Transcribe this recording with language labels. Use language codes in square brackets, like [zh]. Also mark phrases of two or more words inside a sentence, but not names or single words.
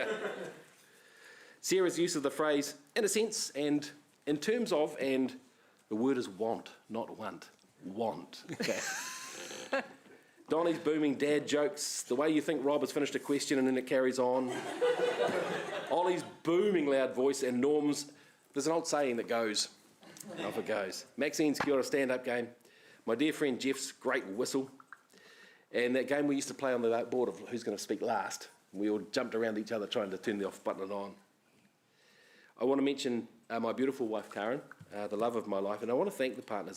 [en] Sarah's use of the phrase, in a sense, and in terms of, and the word is want, not want. Want. Okay. Donnie's booming dad jokes, the way you think Rob has finished a question and then it carries on. Ollie's booming loud voice, and Norm's, there's an old saying that goes, and off it goes. Maxine's [mi] Kia ora [en] stand-up game. My dear friend Jeff's great whistle. And that game we used to play on the board of who's going to speak last. We all jumped around each other trying to turn the off button on. I want to mention my beautiful wife Karen, the love of my life, and I want to thank the partners.